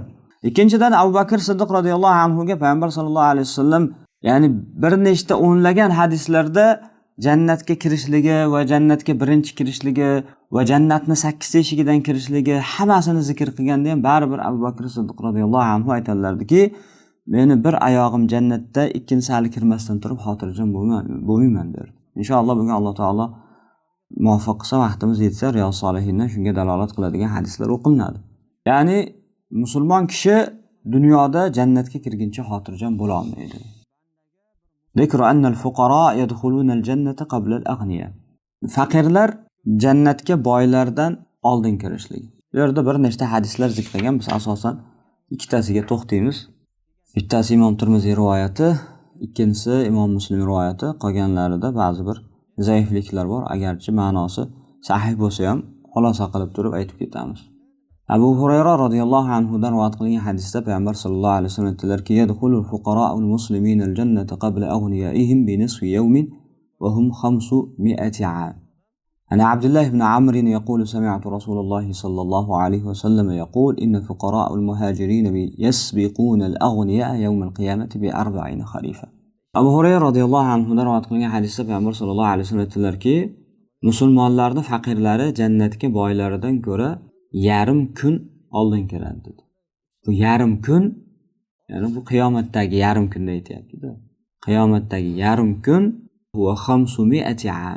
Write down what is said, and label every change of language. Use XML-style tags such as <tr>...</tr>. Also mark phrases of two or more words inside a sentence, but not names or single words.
<uz>Ikkinchidan Abu Bakr Siddiq radhiyallohu anhu ga payg'ambar sollallohu alayhi vasallam ya'ni bir nechta o'nlagan hadislarda jannatga kirishligi va jannatga birinchi kirishligi va jannatni 8 eshigidan kirishligi hammasini zikr qilganda ham baribir Abu Bakr Siddiq radhiyallohu anhu aytadilarki, meni bir oyog'im jannatda, ikkinchisi hali kirmasdan turib xotirjam bo'lmayman der. Inshaalloh bugun Alloh taolo muvaffaq qilsa, vaqtimiz yetsa Riyos solihindan shunga dalolat qiladigan hadislar o'qiladi. Ya'ni musulmon kishi dunyoda jannatga kirguncha xotirjam bo'la olmaydi.</uz> <ar>ذكر أن الفقراء يدخلون الجنة قبل الأغنياء.</ar> <uz>Faqirlar jannatga boylardan oldin kirishligi. Bu yerda bir nechta hadislar zikr qilgan, biz asosan ikkitasiga to'xtaymiz. Bittasi Imom Tirmiziy rivoyati, ikkinchisi Imom Muslim rivoyati, qolganlarida ba'zi bir zaifliklar bor, agarchi ma'nosi sahih bo'lsa ham xulosa qilib turib aytib ketamiz. Abu Hurayra radhiyallohu anhu dan rivoyat qilingan hadisda payg'ambar sollallohu alayhi vasallam aytdilarki,</uz> <ar>يدخل فقراء المسلمين الجنة قبل أغنيائهم بنصف يوم وهو 500 عام. عن عبد الله بن عمرو يقول سمعت رسول الله صلى الله عليه وسلم يقول إن فقراء المهاجرين يسبقون الأغنياء يوم القيامة ب 40 خريفا.</ar> <uz>Abu Hurayra radhiyallohu anhu dan rivoyat qilingan hadisda payg'ambar sollallohu alayhi vasallam aytdilarki, musulmonlarning faqirlari jannatga boylaridan ko'ra yarim kun oldin kiradi dedi. Bu yarim kun, ya'ni bu qiyomatdagi yarim kunda aytayapti-da. Qiyomatdagi yarim kun va 500 'am.</uz>